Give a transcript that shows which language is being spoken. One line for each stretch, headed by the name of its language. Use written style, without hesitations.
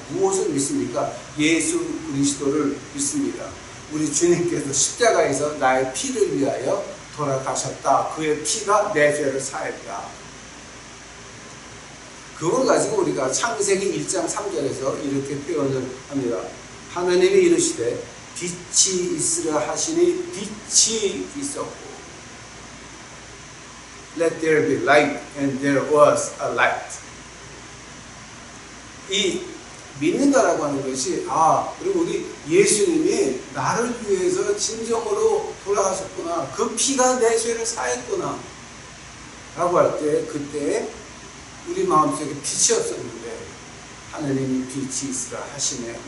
Korean: 무엇을 믿습니까? 예수 그리스도를 믿습니다. 우리 주님께서 십자가에서 나의 피를 위하여 돌아가셨다. 그의 피가 내 죄를 사했다. 그걸 가지고 우리가 창세기 1장 3절에서 이렇게 표현을 합니다. 하나님이 이르시되 빛이 있으라 하시니 빛이 있었고
English: Let there be light and there was a light.
Korean: 이 믿는다라고 하는 것이 그리고 우리 예수님이 나를 위해서 진정으로 돌아가셨구나. 그 피가 내 죄를 사했구나. 라고 할 때 그때 우리 마음속에 빛이 없었는데 하나님이 빛이 있으라 하시네.